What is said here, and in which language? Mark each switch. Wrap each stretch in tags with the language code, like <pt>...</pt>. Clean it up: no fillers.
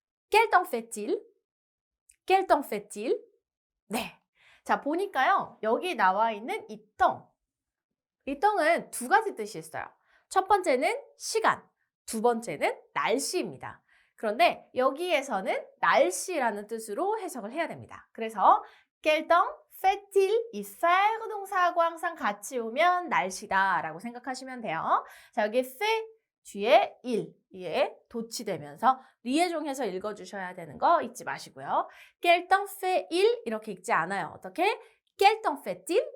<fr>Quel temps fait-il? Quel temps fait-il?</fr> <ko>네. 자, 보니까요. 여기 나와 있는 이 덩은 두 가지 뜻이 있어요. 첫 번째는 시간, 두 번째는 날씨입니다. 그런데 여기에서는 날씨라는 뜻으로 해석을 해야 됩니다. 그래서</ko> <fr>quel temps fait-il?</fr> <ko>이 faire 동사하고 항상 같이 오면 날씨다라고 생각하시면 돼요. 자, 여기 fait 뒤에 il 에 도치되면서 리에종해서 읽어주셔야 되는 거 잊지 마시고요.</ko> <fr>quel temps fait-il?</fr> <ko>이렇게 읽지 않아요. 어떻게?</ko> <fr>quel temps fait-il?</fr>